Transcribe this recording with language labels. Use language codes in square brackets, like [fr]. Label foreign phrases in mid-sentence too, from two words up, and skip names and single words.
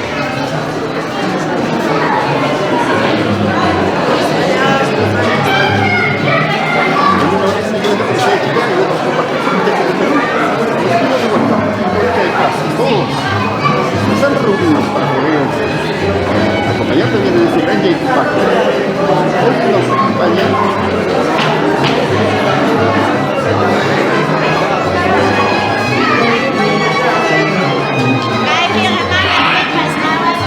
[es] Están reunidos para poder acompañar también en este gran Yechupaki. Hoy nos acompaña [vi] Cái kia là ba ngày Tết mà sao?